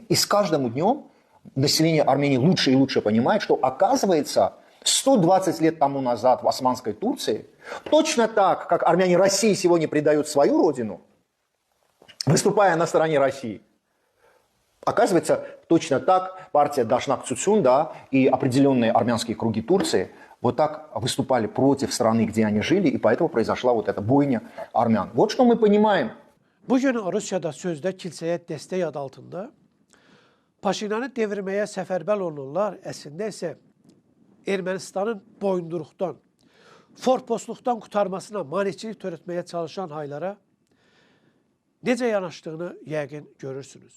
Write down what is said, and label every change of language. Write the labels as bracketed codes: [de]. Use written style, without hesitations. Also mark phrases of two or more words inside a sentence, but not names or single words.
[ru] И с каждым днем население Армении лучше и лучше понимает, что оказывается 120 лет тому назад в Османской Турции, точно так, как армяне России сегодня предают свою родину, выступая на стороне России, оказывается, точно так партия Дашнак Цуцюн, да, и определенные армянские круги Турции вот так выступали против страны, где они жили, и поэтому произошла вот эта бойня армян. Вот что мы понимаем. [az] Bugün Rusiyada sözdə kilsəyə dəstək adı altında Paşinyanı devirməyə səfərbər olunurlar. Əslində isə Ermənistanın boyunduruqdan, forpostluqdan qurtarmasına maneçilik törətməyə çalışan haylara necə yanaşdığını yəqin görürsünüz.